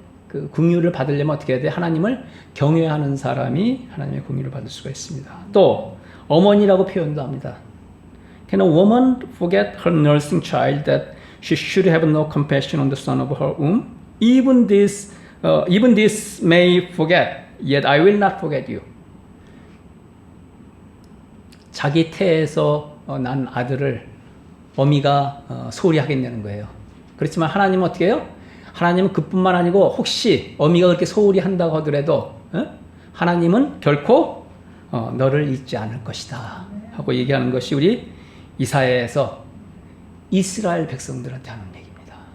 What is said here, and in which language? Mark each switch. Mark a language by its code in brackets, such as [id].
[ko] 그 긍휼을 받으려면 어떻게 해야 돼? 하나님을 경외하는 사람이 하나님의 긍휼을 받을 수가 있습니다. 또 어머니라고 표현도 합니다. [en] Can a woman forget her nursing child that she should have no compassion on the son of her womb? Even this may forget, yet I will not forget you. [ko] 자기 태에서 난 아들을 어미가 소홀히 하겠냐는 거예요. 그렇지만 하나님은 어떻게 해요? 하나님은 그뿐만 아니고 혹시 어미가 그렇게 소홀히 한다고 하더라도 하나님은 결코 너를 잊지 않을 것이다 하고 얘기하는 것이 우리 이사야에서 이스라엘 백성들한테 하는 얘기입니다.